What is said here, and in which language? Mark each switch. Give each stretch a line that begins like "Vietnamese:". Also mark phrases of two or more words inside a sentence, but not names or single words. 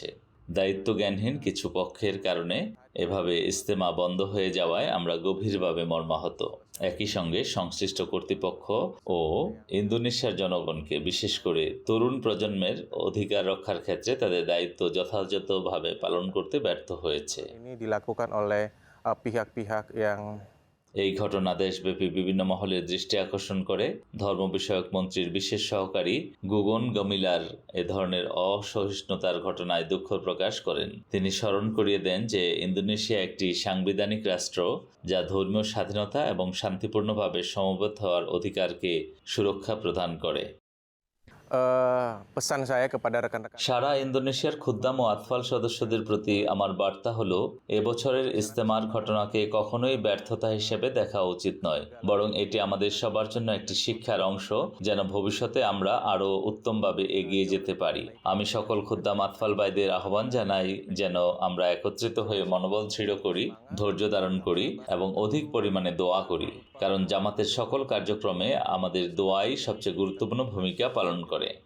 Bangla: দায়িত্বজ্ঞানহীন কিছু পক্ষের কারণে এভাবে ইজতেমা বন্ধ হয়ে যাওয়ায় আমরা গভীরভাবে মর্মাহত। একই সঙ্গে সংশ্লিষ্ট কর্তৃপক্ষ ও ইন্দোনেশিয়ার জনগণকে, বিশেষ করে তরুণ প্রজন্মের অধিকার রক্ষার ক্ষেত্রে তাদের দায়িত্ব যথাযথভাবে পালন করতে ব্যর্থ হয়েছে।
Indonesian: ini dilakukan oleh pihak-pihak yang
Bangla: এই ঘটনা দেশব্যাপী বিভিন্ন মহলের দৃষ্টি আকর্ষণ করে। ধর্ম বিষয়ক মন্ত্রীর বিশেষ সহকারী গুগন গমিলার এ ধরনের অসহিষ্ণুতার ঘটনায় দুঃখ প্রকাশ করেন। তিনি স্মরণ করিয়ে দেন যে ইন্দোনেশিয়া একটি সাংবিধানিক রাষ্ট্র যা ধর্মীয় স্বাধীনতা এবং শান্তিপূর্ণভাবে সমবেত হওয়ার অধিকারকে সুরক্ষা প্রদান করে।
Indonesian: pesan saya kepada rekan-rekan
Bangla: সারা ইন্দোনেশিয়ার খুদ্দাম ও আতফাল সদস্যদের প্রতি আমার বার্তা হলো, এবছরের ইজতেমার ঘটনাকে কখনোই ব্যর্থতা হিসেবে দেখা উচিত নয়, বরং এটি আমাদের সবার জন্য একটি শিক্ষার অংশ, যেন ভবিষ্যতে আমরা আরও উত্তমভাবে এগিয়ে যেতে পারি। আমি সকল খুদ্দাম আতফাল ভাইদের আহ্বান জানাই যেন আমরা একত্রিত হয়ে মনোবল দৃঢ় করি, ধৈর্য ধারণ করি এবং অধিক পরিমাণে দোয়া করি, কারণ জামাতের সকল কার্যক্রমে আমাদের দোয়াই সবচেয়ে গুরুত্বপূর্ণ ভূমিকা পালন করে।